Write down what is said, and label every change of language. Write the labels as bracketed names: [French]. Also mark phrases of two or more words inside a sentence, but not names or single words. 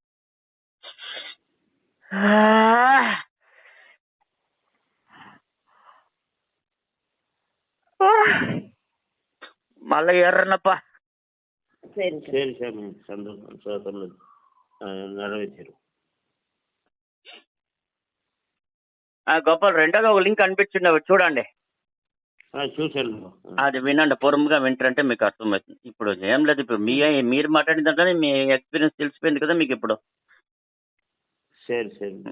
[Tamil] மலை ஏறனப்பா. சரிங்க சாமி சரி சாமி சந்தோஷம் சொன்னது நிறைவேற்றிடும். [Telugu] గోపాల్ రెండోది ఒక లింక్ కనిపించింది, అవి చూడండి. చూశాను. అది వినండి, పొరుముగా వింటారంటే మీకు అర్థమవుతుంది. ఇప్పుడు ఏం లేదు, ఇప్పుడు మీరు మాట్లాడిన దాంట్లోనే మీ ఎక్స్పీరియన్స్ తెలిసిపోయింది కదా మీకు ఇప్పుడు. సరే సరే